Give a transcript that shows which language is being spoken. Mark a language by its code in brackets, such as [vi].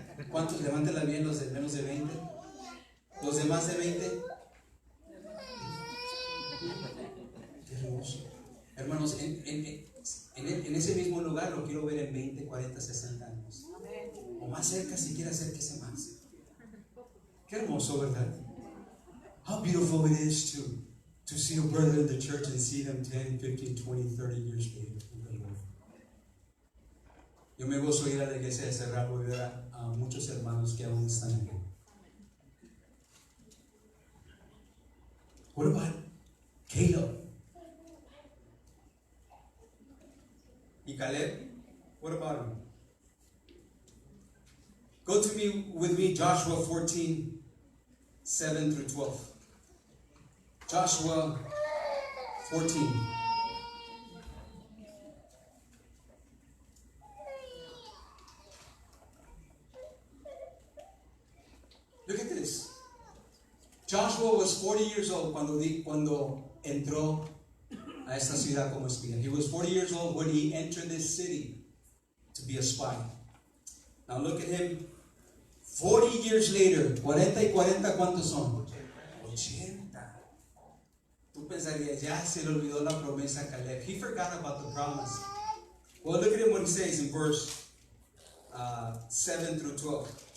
[es] ¿Cuántos? Levántela bien, los de menos de 20. ¿Los de más de 20? Qué hermoso. Hermanos, en ese mismo lugar lo quiero ver en 20, 40, 60 años. O más cerca, si quiere acérquese más. Qué hermoso, ¿verdad? [en] How beautiful it is to see a brother in the church and see them 10, 15, 20, 30 years later in the Lord. [es] Yo me gozo ir a la iglesia de Cerrado y ver a muchos hermanos que aún están aquí. [en] What about Caleb? Y Caleb? What about him? Go with me, Joshua 14, 7 through 12. Joshua 14. Look at this. Joshua was 40 years old [es] cuando entró a esta ciudad como espía. [en] He was 40 years old when he entered this city to be a spy. Now look at him. [es] 40 [en] years later, [es] 40 y 40, ¿cuántos son? 80. Tú pensarías, ya se le olvidó la promesa a Caleb. [en] He forgot about the promise. Well, look at him what he says in verse 7 through 12.